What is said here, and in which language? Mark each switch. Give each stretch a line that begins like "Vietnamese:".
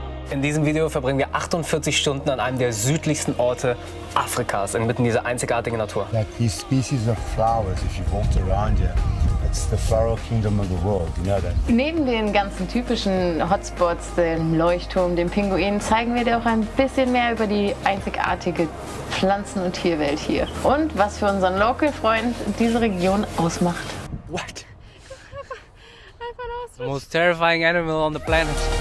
German: In diesem Video verbringen wir 48 Stunden an einem der südlichsten Orte Afrikas, inmitten dieser einzigartigen Natur.
English: Like these species of flowers, if you've walked around here, it's the floral kingdom of the world, you know that?
German: Neben den ganzen typischen Hotspots, dem Leuchtturm, dem Pinguin, zeigen wir dir auch ein bisschen mehr über die einzigartige Pflanzen- und Tierwelt hier. Und was für unseren Local-Freund diese Region ausmacht.
English: What? The most terrifying animal on the planet.